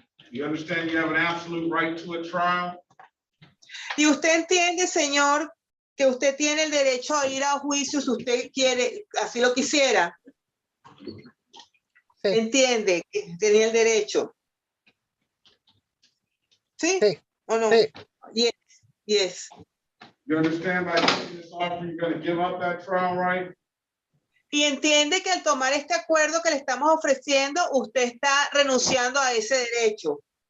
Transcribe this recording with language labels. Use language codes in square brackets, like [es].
[en] You understand you have an absolute right to a trial? [es] Y usted entiende, señor, que usted tiene el derecho a ir a juicio si usted quiere, así lo quisiera. Sí. Entiende que tenía el derecho. ¿Sí? Sí. ¿O no? Sí. [en] Yes. Yes. You understand by taking this offer, you're going to give up that trial right? [es] Y entiende que al tomar este acuerdo que le estamos ofreciendo, usted está renunciando a ese derecho.